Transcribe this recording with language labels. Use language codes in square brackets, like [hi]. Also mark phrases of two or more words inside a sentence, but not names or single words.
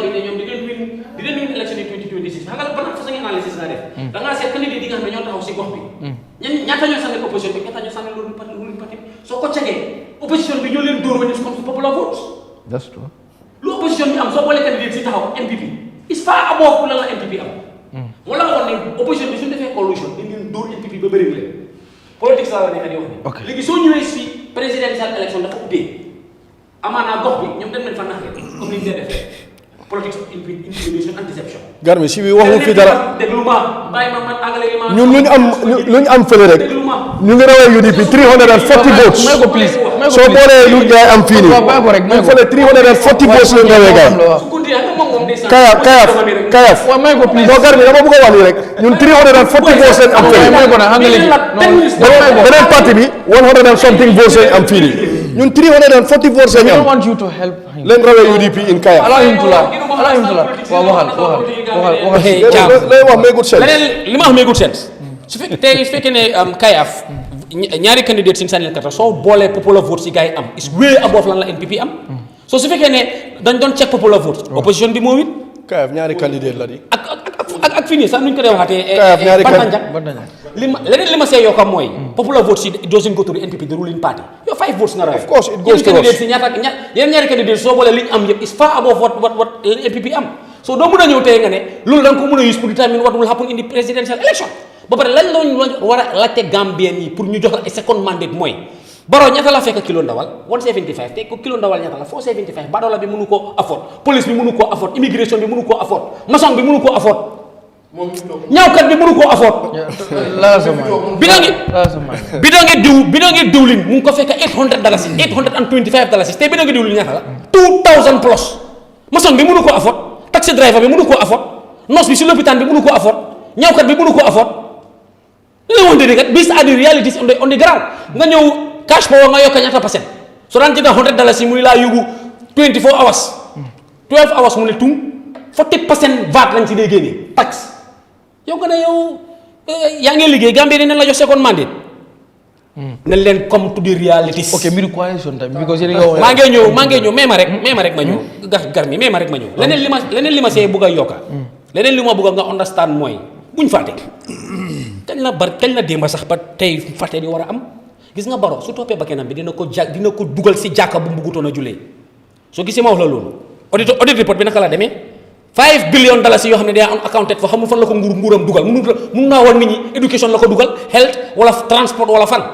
[wo] bi ne ñoom di leen win election yi 2026 xam nga ban façon analysis nga def da ngaa seet candidat yi nga xam ne ñoo taxaw si gox bi ñaata ñoo sànni opposition bi ñaata ñoo sànni loolu parti soo ko cegee opposition bi ñoo leen dóor wañu comme [en] popular vote [wo] lu opposition bi am soo boolee candidat si taxaw [en] NPP is far above [wo] lan la NPP am moo la waxoon ne opposition bi suñu defee coalition dañ leen dóor NPP ba bëri leen politique la nekk di wax ni léegi soo ñëwee si [en] présidential election [wo] dafa ubbee amaanaa gox bi ñoom dañ leen fa naxee comme ni ñu defee [en] politics intimidation and deception. [wo] Garmi si bi waxu fi dara. déglu ma bàyyi ma man àggale li ma. ñun lu ñu am fële rek. ñu ngi rawee UDP [en] 340 votes. [wo] may ko please soo boolee lu gaay am fii nii. ñu fële [en] 340 votes [wo] la ñu rawee gaay. Kayaf. waaw may ko please. non Garmi dama bëgg a wax nii rek ñun [en] 340 votes [wo] lañ am fële. beneen parti bi [en] 100 and something votes [wo] lañ am fii nii. ñun [en] 340 votes [wo] lañ am. [en] I don't want you to help him. [wo] leen rawee UDP [en] in Kayaf. allow him to [wo] waaw waxal lay wax may [en] good sense. [wo] leneen li ma wax may [en] good sense [wo] su fekkee ne Kayaf ñaari candidate sin sànnil kata soo boolee [en] popular vote [wo] si gars yi am [en] is way above [wo] lan la NPP am so su fekkee ne dañ doon check [en] popular vote [wo] opposition bi moo wit Kayaf ñaari candidate la di ak fii nii sax nuñ ko dee waxaatee Kayaf ñaari leneen li ma see yokkam mooy [en] popular vote [wo] si [en] doesn't go to the NPP the ruling party [wo] yow 5 votes nga rawee [en] of course it goes to us [wo] yeneen ñaari candidate soo boolee li ñu am yëpp [en] is far above what NPP [wo] am so doo mën a ñëw tey nga ne loolu da nga ko mën a use pour [en] determine what will happen in the presidential election [wo] ba pare lan lañ war a laajte Gambien yi pour ñu jox la [en] second mandate [wo] mooy Barrow ñaata la fekk kilo ndawal 175 te ko kilo ndawal ñaata la 475 badoola bi mënu koo afford police bi mënu koo afford immigration bi mënu koo afford maçon bi mënu koo afford ñaawkat bi mënu koo afford bidongi diwlin mu ngi ko fekk $800 $825 te bidongi diwlin ñaata la 2000 plus maçon bi mënu koo afford [en] taxi driver [wo] bi mënu koo afford nurse bi si lopitaan bi mënu koo afford ñaawkat bi mënu koo afford la wonte ni kat [en] these are the realities on the ground [wo] nga ñëw [en] cash power [wo] nga yokk ñaata percent so daan jënd $100 yi muy laa yóbbu [en] 24 hours 12 hours [wo] mu ne tum 40% VAT lañ ci dee génnee tax yow nga ne yow yaa ngi liggéey Gambie dina la jox [en] second mandate [wo] nañ leen [en] come to the realities. [wo] ok mbiru coalition tamit because maa ngi ñëw mais ma rek ma ñëw gar mi mais ma rek ma ñëw leneen li ma see bëgg a yokka leneen li ma bëgg nga understand mooy buñ fàtte kañ la démba sax ba tey fàtte di war a am gis nga Barrow su toppee ba kenam bi dina ko dugal si jàkka bu mu bëggutoon a julee soo gisee ma wax la loolu [en] audit report [wo] bi naka la demee $5 billion yoo xam ne day am accounted fa xamul fan la ko nguuram dugal mun naa war nit ñi éducation la ko dugal health wala transport wala fan.